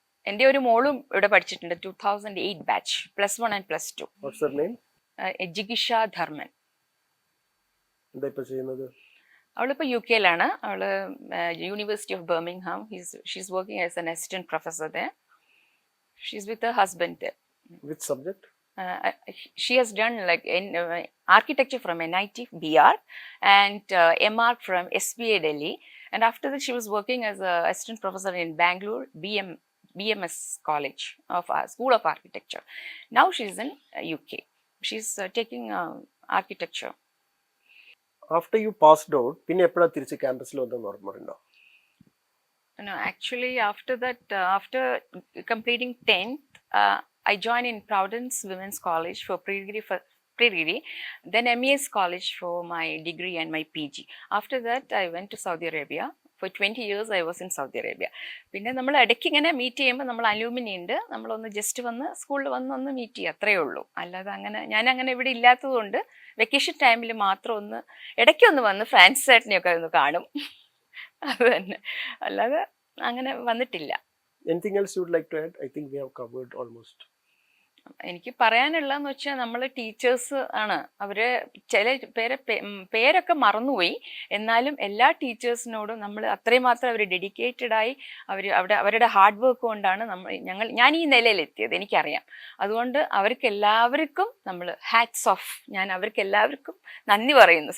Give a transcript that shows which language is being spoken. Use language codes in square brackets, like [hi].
[ml] എൻ്റെ ഒരു മോളും ഇവിടെ പഠിച്ചിട്ടുണ്ട്, 2008 batch, +1 and +2. [en] What's her name? [ml] ജിഗിഷ Dharman. എന്താ ഇപ്പൊ ചെയ്യുന്നത്? അവളിപ്പോൾ UK-ലാണ്. അവള് university of Birmingham. [en] She's working as an assistant professor there. She's with her husband there. Which subject? She has done like in architecture from NIT BR and MArch from SBA Delhi, and after that she was working as a assistant professor in Bangalore BMS College of School of Architecture. Now she's in UK. She's taking architecture. After you passed out, [ml] പിന്നെ എപ്പോഴാ തിരിച്ച് ക്യാമ്പസിൽ വന്നെന്ന് ഓർമ്മയുണ്ടോ? [en] No, actually after that, after completing 10th, I joined in Providence Women's College for pre-degree, then MES College for my degree and my PG. After that, I went to Saudi Arabia. For 20 years I was in Saudi Arabia. [ml] പിന്നെ നമ്മൾ ഇടയ്ക്ക് ഇങ്ങനെ meet ചെയ്യുമ്പോൾ നമ്മൾ അലൂമിനി ഉണ്ട്, നമ്മളൊന്ന് just വന്ന് സ്കൂളിൽ വന്ന് മീറ്റ് ചെയ്യുക, അത്രയേ ഉള്ളൂ. അല്ലാതെ ഞാൻ ഇവിടെ ഇല്ലാത്തതുകൊണ്ട് വെക്കേഷൻ ടൈമിൽ മാത്രം ഇടയ്ക്കൊന്ന് വന്ന് ഫ്രാൻസ് ചേട്ടനെയൊക്കെ ഒന്ന് കാണും, അത് തന്നെ. അല്ലാതെ അങ്ങനെ വന്നിട്ടില്ല. [en] Anything else you would like to add? I think we have covered almost. [ml] എനിക്ക് പറയാനുള്ളതെന്ന് വെച്ചാൽ നമ്മൾ ടീച്ചേഴ്സ് ആണ്. അവരെ ചില പേരൊക്കെ മറന്നുപോയി, എന്നാലും എല്ലാ ടീച്ചേഴ്സിനോടും നമ്മൾ അത്രയും മാത്രം അവർ ഡെഡിക്കേറ്റഡായി അവരുടെ ഹാർഡ് വർക്ക് കൊണ്ടാണ് ഞാൻ ഈ നിലയിലെത്തിയത്, എനിക്കറിയാം. അതുകൊണ്ട് അവർക്കെല്ലാവർക്കും നമ്മൾ ഹാറ്റ്സ് ഓഫ്. ഞാൻ അവർക്കെല്ലാവർക്കും നന്ദി പറയുന്നു.